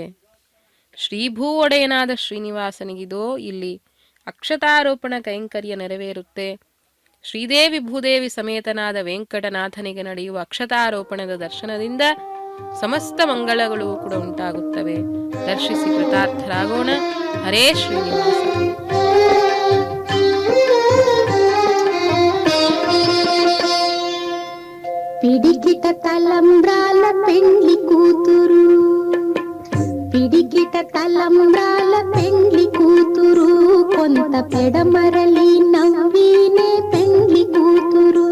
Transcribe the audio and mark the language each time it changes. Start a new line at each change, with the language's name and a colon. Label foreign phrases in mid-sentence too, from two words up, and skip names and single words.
Kannada: ಶ್ರೀಭೂ ಒಡೆಯನಾದ ಶ್ರೀನಿವಾಸನಿಗಿದೋ ಇಲ್ಲಿ ಅಕ್ಷತಾರೋಪಣ ಕೈಂಕರ್ಯ ನೆರವೇರುತ್ತೆ. ಶ್ರೀದೇವಿ ಭೂದೇವಿ ಸಮೇತನಾದ ವೆಂಕಟನಾಥನಿಗೆ ನಡೆಯುವ ಅಕ್ಷತಾರೋಪಣದ ದರ್ಶನದಿಂದ ಸಮಸ್ತ ಮಂಗಳಗಳು ಕೂಡ ಉಂಟಾಗುತ್ತವೆ. ದರ್ಶಿಸಿ ಕೃತಾರ್ಥರಾಗೋಣ. ಹರೇ ಶ್ರೀನಿವಾಸ.
Telugu: పిడికిట తలంబ్రాల పెండ్లి కూతురు, పిడికిట తలంబ్రాల పెండ్లి కూతురు, కొంత పెడమరలి నవ్వీనే పెండ్లి కూతురు.